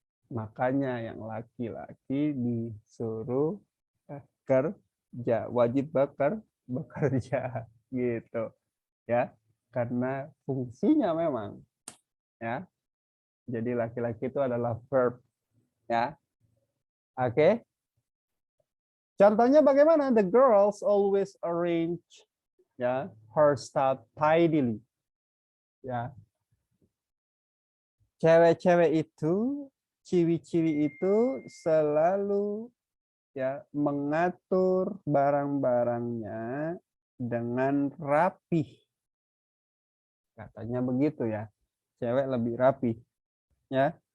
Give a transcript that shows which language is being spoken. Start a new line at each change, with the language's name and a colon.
Indonesian: Makanya yang laki-laki disuruh kerja, wajib bekerja gitu ya. Karena fungsinya memang ya. Jadi laki-laki itu adalah verb ya. Oke. Contohnya bagaimana?
English: The girls always arrange ya her stuff tidily.
Indonesian: Ya. Cewek-cewek itu, ciwi-ciwi itu selalu ya mengatur barang-barangnya dengan rapih. Katanya begitu ya. Cewek lebih rapih ya.